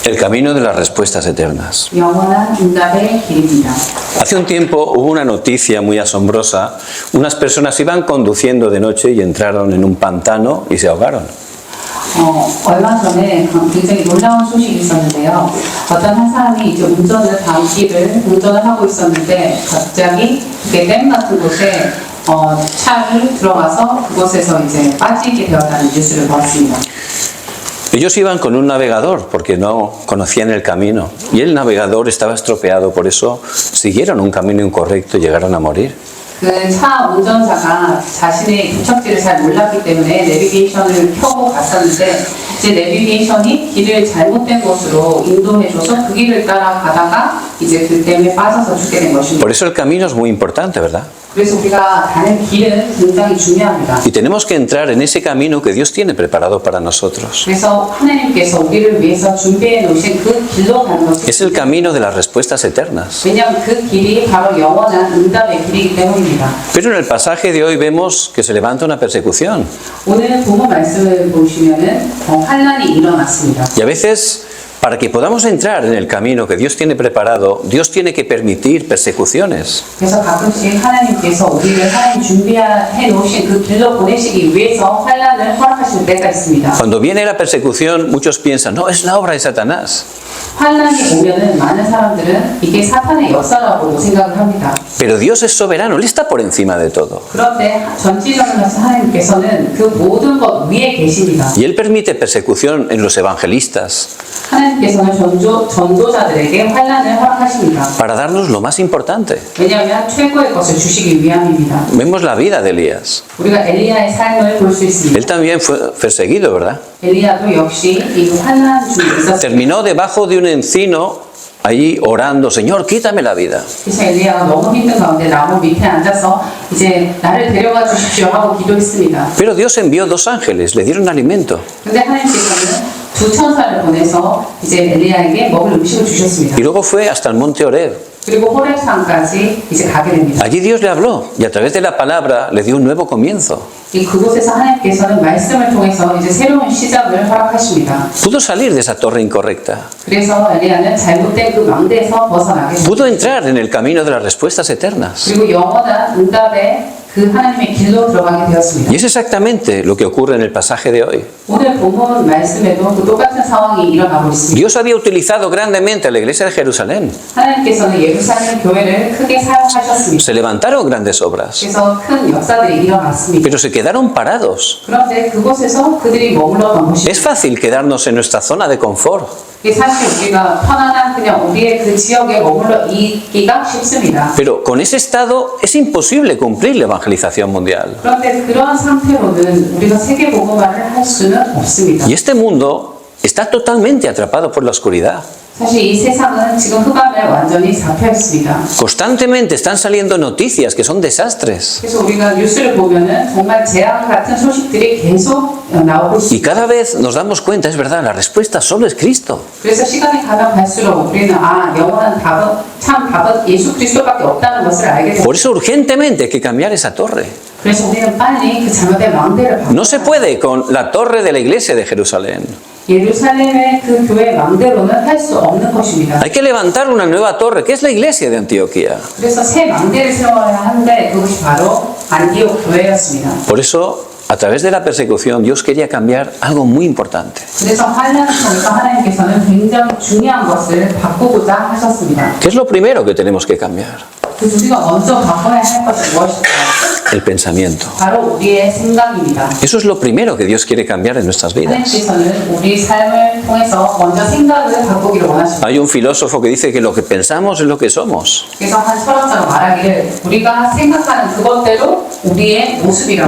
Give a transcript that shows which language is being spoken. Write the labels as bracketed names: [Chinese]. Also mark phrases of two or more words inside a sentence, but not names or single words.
[Spanish] camino de las respuestas eternas. [Korean] 영원한 응답의 길입니다. [Spanish] Hace un tiempo hubo una noticia muy asombrosa. Unas personas iban conduciendo de noche y entraron en un pantano y se ahogaron. [Korean] 얼마 전에 굉장히 놀라운 소식이 있었는데요. 어떤 한 사람이 이제 밤길을 운전을 하고 있었는데 갑자기 댐 같은 곳에 차를 들어가서 그곳에서 이제 빠지게 되었다는 뉴스를 보았습니다. [Spanish] Ellos iban con un navegador porque no conocían el camino y el navegador estaba estropeado, por eso siguieron un camino incorrecto y llegaron a morir. [Korean] 그 차 운전자가 자신의 도착지를 잘 몰랐기 때문에 내비게이션을 켜고 갔었는데 이제 내비게이션이 길을 잘못된 곳으로 인도해줘서 그 길을 따라 가다가 이제 그 댐에 빠져서 죽게 된 것입니다. [Spanish] Por eso el camino es muy importante, ¿verdad? [Korean] 그래서 우리가 가는 길은 굉장히 중요합니다. [Spanish] Y tenemos que entrar en ese camino que Dios tiene preparado para nosotros. [Korean] 그래서 하나님께서 우리를 위해서 준비해 놓으신 그 길로 가는 것입니다. [Spanish] Es el camino de las respuestas eternas. [Korean] 왜냐하면 그 길이 바로 영원한 응답의 길이기 때문입니다. [Spanish] Pero en el pasaje de hoy vemos que se levanta una persecución. [Korean] 오늘 본문 말씀을 보시면은 환난이 일어났습니다. [Spanish] Y a veces, para que podamos entrar en el camino que Dios tiene preparado, Dios tiene que permitir persecuciones. [Korean] 그래서 가끔씩 하나님께서 우리를 하나님 준비해 놓으신 그 길로 보내시기 위해서 환난을 허락하실 때가 있습니다. [Spanish] Cuando viene la persecución, muchos piensan, no, es la obra de Satanás. [Korean] 환난이 오면은 많은 사람들은 이게 사탄의 역사라고 생각을 합니다. [Spanish] Pero Dios es soberano, Él está por encima de todo. [Korean] 그런데 전지전능하신 하나님께서는 그 모든 것 위에 계십니다. [Spanish] Y Él permite persecución en los evangelistas [Korean] 하나님께서는 전도자들에게 환난을 허락하십니다. [Spanish] para darnos lo más importante. [Korean] 왜냐하면 최고의 것을 주시기 위함입니다. [Spanish] Vemos la vida de Elías. [Korean] 우리가 엘리야의 삶을 볼 수 있습니다. [Spanish] Él también fue perseguido, ¿verdad? [Korean] 엘리야도 역시 이 환난 중에 있었습니다. [Spanish] Terminó debajo de un encino, allí orando, Señor, quítame la vida. [Korean] 그래서 엘리야가 너무 힘든 가운데 나무 밑에 앉아서 이제 나를 데려가 주십시오 하고 기도했습니다. [Spanish] Pero Dios envió dos ángeles, le dieron alimento. [Korean] 근데 하나님께서는 두 천사를 보내서 이제 엘리야에게 먹을 음식을 주셨습니다. [Spanish] Y luego fue hasta el monte Horeb. [Korean] 그리고 호렙산까지 이제 가게 됩니다. [Spanish] Allí Dios le habló y a través de la palabra le dio un nuevo comienzo. [Korean] 그곳에서 하나님께서는 말씀을 통해서 이제 새로운 시작을 허락하십니다. [Spanish] Pudo salir de esa torre incorrecta. [Korean] 그래서 엘리야는 잘못된 그 망대에서 벗어나게 됩니다. [Spanish] Pudo entrar en el camino de las respuestas eternas. [Korean] 그리고 영원한 응답의 그 하나님의 길로 들어가게 되었습니다. [Spanish] Y es exactamente lo que ocurre en el pasaje de hoy. [Korean] 오늘 본문 말씀에도 그 똑같은 상황이 일어나고 있습니다. [Spanish] Dios había utilizado grandemente a la iglesia de Jerusalén. [Korean] 하나님께서는 예루살렘 교회를 크게 사용하셨습니다. [Spanish] Se levantaron grandes obras, [Korean] 그래서 큰 역사들이 일어났습니다. [Spanish] pero se quedaron parados. [Korean] 그런데 그곳에서 그들이 머물렀던 것이 [Spanish] Es fácil quedarnos en nuestra zona de confort. [Korean] 사실 우리가 편안한 그냥 우리의 그 지역에 머물러 있기가 쉽습니다. [Spanish] Pero con ese estado es imposible cumplir la evangelización mundial. [Korean] 그런데 그러한 상태로는 우리가 세계 복음화를 할 수는 없습니다. [Spanish] Y este mundo está totalmente atrapado por la oscuridad. [Korean] 사실 이 세상은 지금 흑암에 완전히 잡혀 있습니다. [Spanish] Constantemente están saliendo noticias que son desastres. [Korean] 그래서 우리가 뉴스를 보면은 정말 재앙 같은 소식들이 계속 나오고 [Spanish] Y [Korean] 있습니다. [Spanish] cada vez nos damos cuenta, es verdad, la respuesta solo es Cristo. [Korean] 그래서 시간이 가면 갈수록 우리는 영원한 답은 예수 그리스도밖에 없다는 것을 알게 됩니다. [Spanish] Por eso urgentemente hay que cambiar esa torre. [Korean] 그래서 우리는 빨리 그 잘못된 망대를 [Spanish] No se puede con la torre de la iglesia de Jerusalén. [Korean] 예루살렘의 그 교회 망대로는 할 수 없는 것입니다. [Spanish] Hay que levantar una nueva torre, que es la iglesia de Antioquía. [Korean] 그래서 새 망대를 세워야 하는데 그것이 바로 안디옥 교회였습니다. [Spanish] Por eso, a través de la persecución, Dios quería cambiar algo muy importante. [Korean] 그래서 환난을 통해서 하나님께서는 굉장히 중요한 것을 바꾸고자 하셨습니다. [Spanish] ¿Qué es lo primero que tenemos que cambiar? [Korean] 그 우리가 먼저 바꿔야 할 것이 무엇일까요? [Spanish] El pensamiento. [Korean] 바로 우리의 생각입니다. [Spanish] Eso es lo primero que Dios quiere cambiar en nuestras vidas. [Korean] 하나님께서는 우리 삶을 통해서 먼저 생각을 바꾸기를 원하십니다. [Spanish] Hay un filósofo que dice que lo que pensamos es lo que somos. [Korean] 그래서 한 철학자가 말하기를 우리가 생각하는 그것대로 우리의 모습이라고.